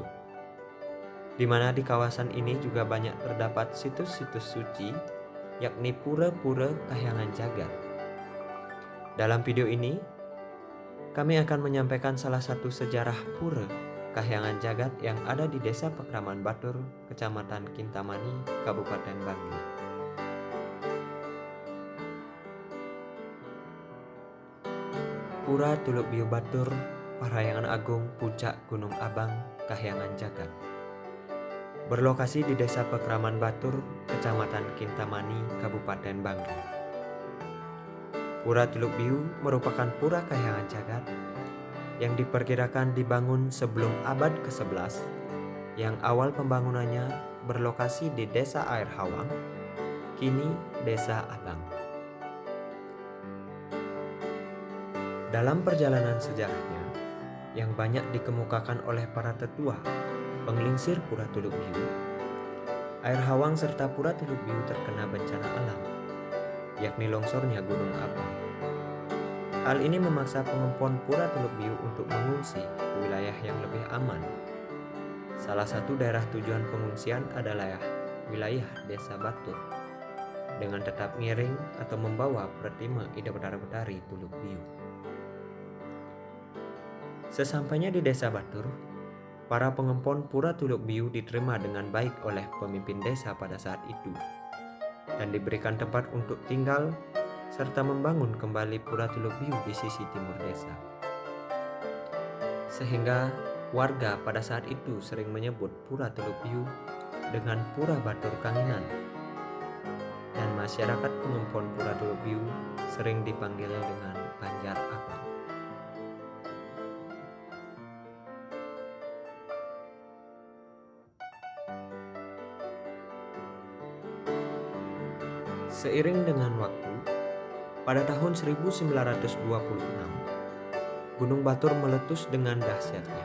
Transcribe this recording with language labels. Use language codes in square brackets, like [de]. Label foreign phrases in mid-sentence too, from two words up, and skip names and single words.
[id] Di mana di kawasan ini juga banyak terdapat situs-situs suci, yakni pura-pura Kahyangan Jagat. Dalam video ini, kami akan menyampaikan salah satu sejarah pura Kahyangan Jagat yang ada di Desa Pekraman Batur, Kecamatan Kintamani, Kabupaten Bangli. Pura Tuluk Biu Batur, Parahyangan Agung, Puncak Gunung Abang, Kahyangan Jagat. Berlokasi di Desa Pekraman Batur, Kecamatan Kintamani, Kabupaten Bangli. Pura Tuluk Biu merupakan pura Kahyangan Jagat yang diperkirakan dibangun sebelum abad ke-11, yang awal pembangunannya berlokasi di Desa Air Hawang, kini Desa Abang. Dalam perjalanan sejarahnya yang banyak dikemukakan oleh para tetua penglingsir Pura Tuluk Biu, Air Hawang serta Pura Tuluk Biu terkena bencana alam, yakni longsornya Gunung Abang. Hal ini memaksa pengempon Pura Tuluk Biu untuk mengungsi ke wilayah yang lebih aman. Salah satu daerah tujuan pengungsian adalah wilayah Desa Batur, dengan tetap ngiring atau membawa Pratima Ida Betara-Betari Tuluk Biu. Sesampainya di Desa Batur, para pengempon Pura Tuluk Biu diterima dengan baik oleh pemimpin desa pada saat itu dan diberikan tempat untuk tinggal serta membangun kembali Pura Tuluk Biu di sisi timur desa. Sehingga warga pada saat itu sering menyebut Pura Tuluk Biu dengan Pura Batur Kanginan, dan masyarakat pengempon Pura Tuluk Biu sering dipanggil dengan Banjar Abang. Seiring dengan waktu, pada tahun 1926, Gunung Batur meletus dengan dahsyatnya.